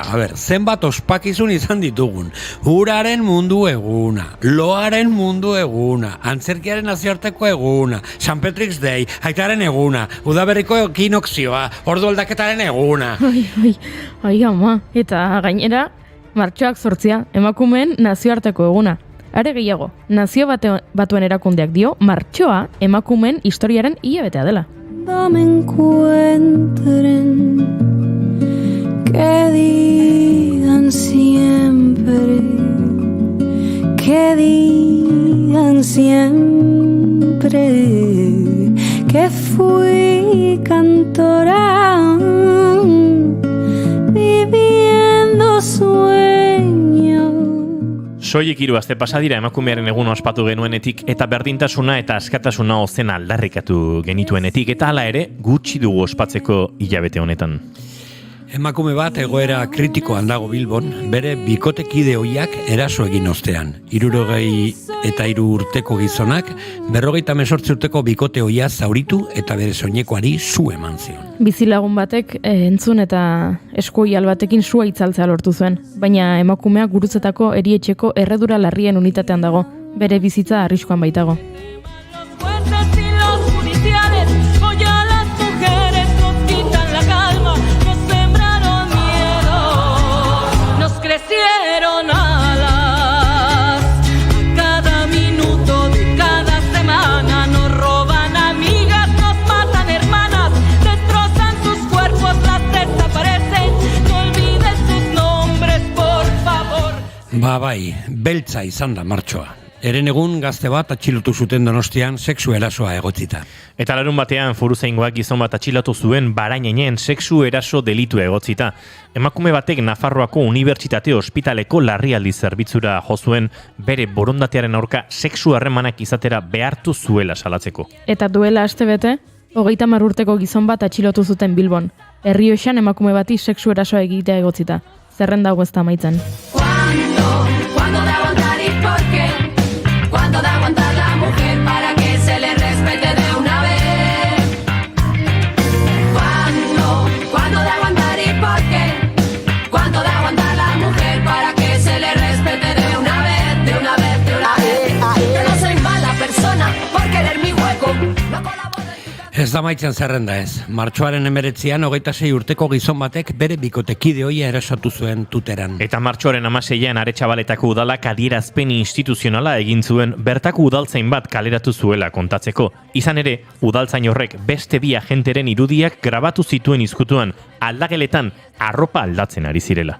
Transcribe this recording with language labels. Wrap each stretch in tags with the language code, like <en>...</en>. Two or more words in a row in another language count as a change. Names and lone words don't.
<eu>Zenbat ospakizun izan ditugun. Uraren mundu eguna, loaren mundu eguna, antzerkiaren nazioarteko eguna, San Patrick's Day, aitaren eguna, udaberriko ekinokzioa, ordu aldaketaren eguna. Ai, ama, eta gainera, martxoak 8, emakumeen nazioarteko eguna. Are gehiago, nazio batuen erakundeak dio, martxoa emakumeen historiaren hilabetea dela.</eu> <es>Me encuentren, que digan siempre que fui cantora viviendo sueños.</es> <eu>Soilik 3 aste pasa dira emakumearen eguna ospatu genuenetik eta berdintasuna eta askatasuna ozen aldarrikatu genituenetik eta hala ere gutxi dugu ospatzeko hilabete honetan. Emakume bat egoera kritikoan dago Bilbon, bere bikotekide ohiak eraso egin ostean. 63 urteko gizonak, 58 urteko bikote ohia zauritu eta bere soinekoari su eman zion. Bizilagun batek entzun eta eskuoial batekin sua itzaltzea lortu zuen, baina emakumea gurutzetako erietxeko erredura larrien unitatean dago, bere bizitza arriskuan baitago.</eu> <es>Crecieron alas, cada minuto de cada semana nos roban amigas, nos matan hermanas, destrozan sus cuerpos, las desaparecen, no olviden sus nombres, por favor.</es> <eu>Bai, beltza izan da martxoa. Eren egun gazte bat atxilotu zuten Donostian sexu erasoa egotzita. Eta larun batean foruzaingoak gizon bat atxilotu zuen Barainenen sexu eraso delitu egotzita. Emakume batek Nafarroako Unibertsitate Ospitaleko larrialdi zerbitzura jo zuen bere borondatearen aurka sexu harremanak izatera behartu zuela salatzeko. Eta duela astebete, 30 urteko gizon bat atxilotu zuten Bilbon. Errioxan emakume bati sexu erasoa egitea egotzita. Zerrenda hau ez da amaitzen.</eu> <es>¿Cuándo de aguantar y por qué? ¿Cuándo de aguantar la mujer para que se le respete de una vez? ¿Cuándo de aguantar y por qué? ¿Cuándo de aguantar la mujer para que se le respete de una vez, de una vez, de una vez? Que no soy mala persona por querer mi hueco, no colaboro.</es> <eu>Ez da maitzen zerrenda ez. Martxoaren 19an 26 urteko gizon batek bere bikotekide ohia erasatu zuen Tuteran. Eta martxoaren 16an Aretxabaletako udalak adierazpen instituzionala egin zuen bertako udaltzain bat kaleratu zuela kontatzeko. Izan ere, udaltzain horrek beste 2 agenteren irudiak grabatu zituen izkutuan, aldageletan arropa aldatzen ari zirela.</eu>